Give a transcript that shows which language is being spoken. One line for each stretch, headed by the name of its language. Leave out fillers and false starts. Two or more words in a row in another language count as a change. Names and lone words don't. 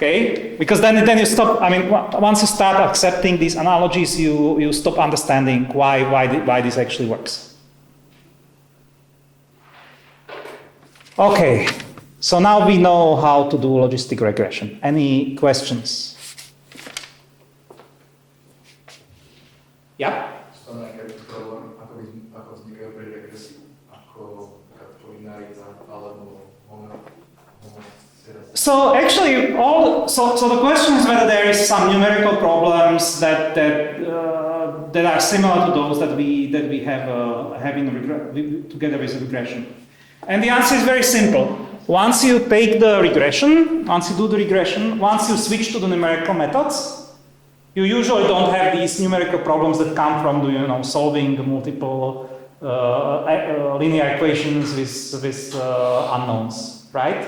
English: Okay, because then you stop. I mean, once you start accepting these analogies, you stop understanding why this actually works. Okay, so now we know how to do logistic regression. Any questions? Yeah.
Slovak: Stále nejaký problém, ako vznikajú pri regresii, ako lineariza alebo
English: So actually, so the question is whether there is some numerical problems that are similar to those that we have together with regression. And the answer is very simple. Once you take the regression, once you do the regression, once you switch to the numerical methods, you usually don't have these numerical problems that come from solving multiple linear equations with unknowns, right?